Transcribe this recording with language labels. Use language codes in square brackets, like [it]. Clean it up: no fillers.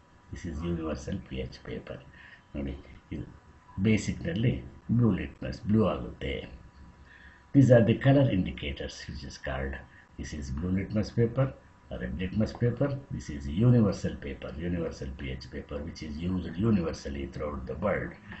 [en] This is universal pH paper. [kn] ನೋಡಿ, ಇದು ಬೇಸಿಕ್ನಲ್ಲಿ blue litmus, blue ಆಗುತ್ತೆ. [en] These are the color indicators which is called. This is blue litmus paper, red litmus paper. This is universal paper, universal pH paper, which is used universally throughout the world.